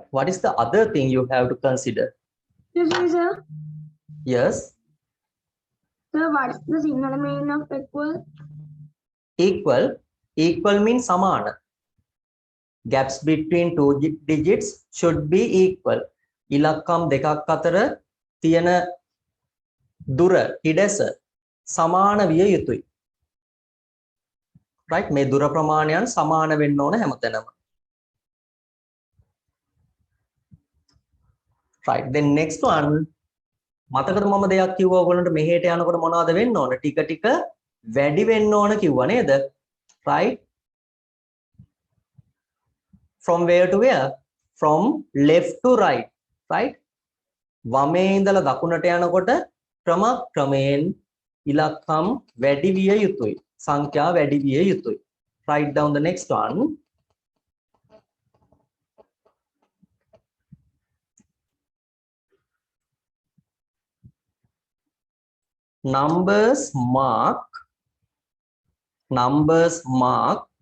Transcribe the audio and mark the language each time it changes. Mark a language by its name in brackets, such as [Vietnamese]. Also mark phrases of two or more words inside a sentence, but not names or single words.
[English] What is the other thing you have to consider? Excuse me, sir. Yes. Sir, what's the signal meaning of equal? Equal means samana. Gaps between two digits should be equal. [Sinhala] ඉලක්කම් දෙකක් අතර තියෙන දුර හිඩැස සමාන විය යුතුයි. [English] Right? [Sinhala] මේ දුර ප්‍රමාණයන් සමාන වෙන්න ඕන හැමතැනම. [English] Right. Then next one, [Sinhala] මතකද මම දෙයක් කිව්වා ඔයගොල්ලන්ට මෙහෙට යනකොට මොනවද වෙන්න ඕන? ටික ටික වැඩි වෙන්න ඕන කිව්වා නේද? [English] Right? From where to where? From left to right. Right? [Sinhala] වමේ ඉඳලා දකුණට යනකොට ක්‍රමයෙන් ඉලක්කම් වැඩි විය යුතුයි. සංඛ්‍යා වැඩි විය යුතුයි. [English] Write down the next one. Numbers mark